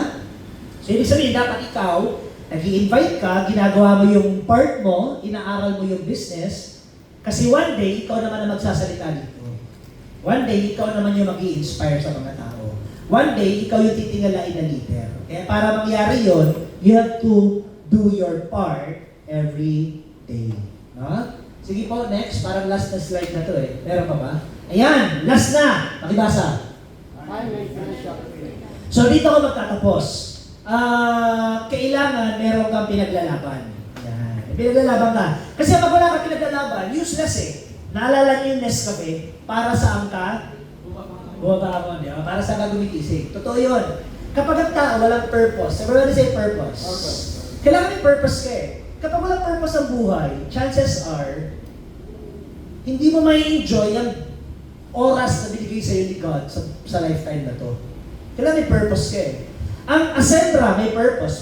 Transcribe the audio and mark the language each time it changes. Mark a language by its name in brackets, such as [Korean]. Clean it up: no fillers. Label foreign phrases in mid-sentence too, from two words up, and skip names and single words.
[Filipino] So, ibig sabihin, dapat ikaw, nag-i-invite ka, ginagawa mo yung part mo, inaaral mo yung business, kasi [English] one day, [Filipino] ikaw naman ang magsasalita dito. [English] One day, [Filipino] ikaw naman yung mag-i-inspire sa mga tao. [English] One day, [Filipino] ikaw yung titingalain na leader. Kaya para mangyari yon, [English] you have to do your part every day. No? [Filipino] Sige po, next. Parang last na slide na to eh. Meron pa ba? Ayan, last na. Pakibasa. So dito ako magtatapos. Kailangan meron kang pinaglalaban. Ayan. Pinaglalaban ka. Kasi pag wala kang pinaglalaban, useless eh. Naalala niyo yung Nescafe? Para saan ka? Bumaba ako, di ba? Para saan ka gumigising? Totoo yun. Kapag ang tao walang purpose, [English] everybody say purpose. [Filipino] Kailangan may purpose ka eh. Kapag walang purpose ang buhay, [English] chances are, [Filipino] hindi mo may enjoy ang oras na binigay sa'yo ni God sa lifetime na to. Kailangan may purpose ka eh. Ang Ascendra may purpose.